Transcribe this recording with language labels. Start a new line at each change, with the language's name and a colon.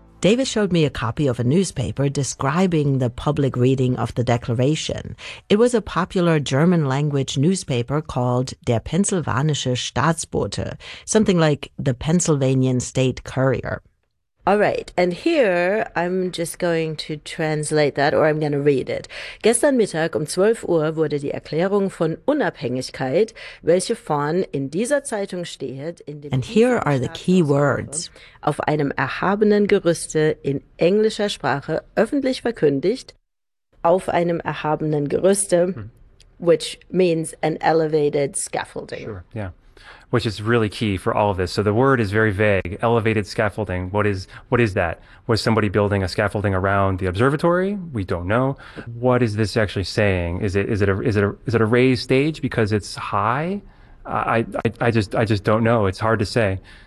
English: David showed me a copy of a newspaper describing the public reading of the Declaration. It was a popular German language newspaper called Der Pennsylvanische Staatsbote, something like the Pennsylvanian State Courier. All right. And here I'm just going to translate that, or I'm going to read it.
German: Gestern Mittag um 12 Uhr wurde die Erklärung von Unabhängigkeit, welche vorn in dieser Zeitung steht, in dem
English: And here are the key words.
German: Auf einem erhabenen Gerüste in englischer Sprache öffentlich verkündigt, auf einem erhabenen Gerüste,
English: which means an elevated scaffolding. Sure, yeah. Which is really key for all of this. So the word is very vague. Elevated scaffolding. What is that? Was somebody building a scaffolding around the observatory? We don't know. What is this actually saying? Is it a raised stage because it's high? I just don't know. It's hard to say.